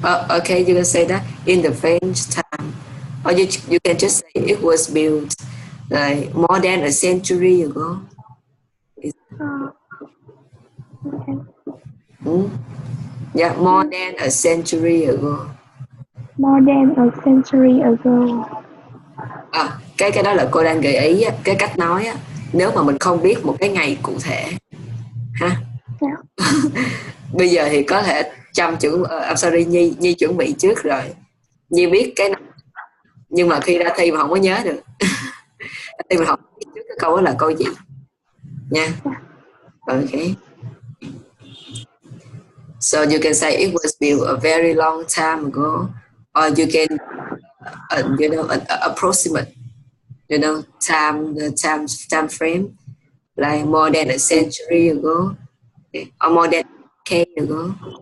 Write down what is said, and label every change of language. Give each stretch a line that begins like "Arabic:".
English: Okay, you can say that in the French time. Or you can just say it was built like more than a century ago. Okay. Yeah, more than a century ago. More than a century ago.
Vietnamese: Cái đó là cô đang gợi ý á, cái cách nói á, nếu mà mình không biết một cái ngày cụ thể ha.
English: Yeah.
Vietnamese: Bây giờ thì có thể chăm chuẩn
English: sorry
Vietnamese: Nhi chuẩn bị trước rồi, Nhi biết cái này, nhưng mà khi ra thi mà không có nhớ được. Thì mình học trước cái câu đó là câu gì nha.
English: Okay, so you can say it was built a very long time ago, or you can an approximate time frame like more than a century ago, okay, or more than a decade ago.